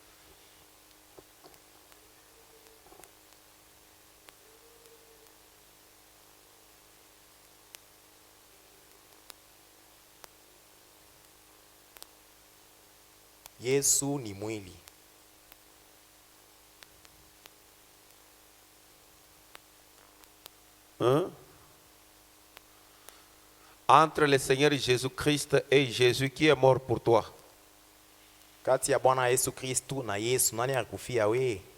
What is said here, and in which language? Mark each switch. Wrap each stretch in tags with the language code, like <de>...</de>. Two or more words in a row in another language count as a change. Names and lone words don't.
<sw>Yesu ni mwili.</sw> <fr>Hein? Entre le Seigneur Jésus-Christ et Jésus qui est mort pour toi.</fr> <sw>Kati ya Bwana Yesu Kristu na Yesu nani alikufia we?</sw>